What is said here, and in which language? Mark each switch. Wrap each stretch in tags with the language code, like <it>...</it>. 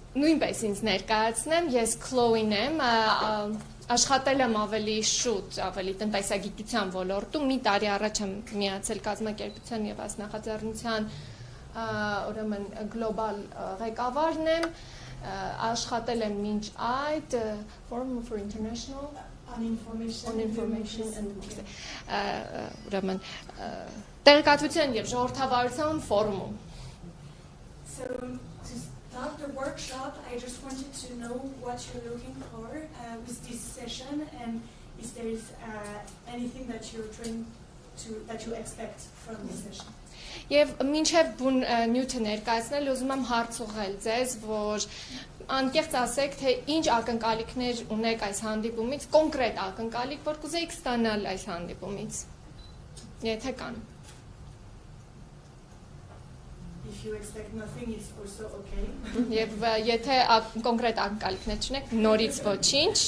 <hy>Նույնպես ինձ ներկայացնեմ, ես Chloe-ն եմ, աշխատել եմ ավելի շուտ, ավելի տնտեսագիտության ոլորտում, մի տարի առաջ եմ միացել կազմակերպության եւ այս նախաձեռնության ուրեմն գլոբալ ղեկավարն եմ, աշխատել եմ մինչ այդ Forum for International</hy> <en>On information</en> <hy>and ուրեմն տեղեկատվության եւ ժողովրդավարության ֆորումում։</hy> <en>So to start the workshop, I just wanted to know what you're looking for with this session and if there is anything that you're trying to that you expect from this session.</en> <hy>Եվ մինչև բուն նյութը ներկայացնել, ուզում եմ հարց ուղղել ձեզ, որ անկեղծ ասեք, թե ինչ ակնկալիքներ ունեք այս հանդիպումից, կոնկրետ ակնկալիք, որ կուզեիք ստանալ այս հանդիպումից, եթե կան։</hy> <en>If you expect nothing, it's also okay.</en> <hy>Եվ եթե կոնկրետ ակնկալիքներ չունեք, նորից ոչինչ,</hy>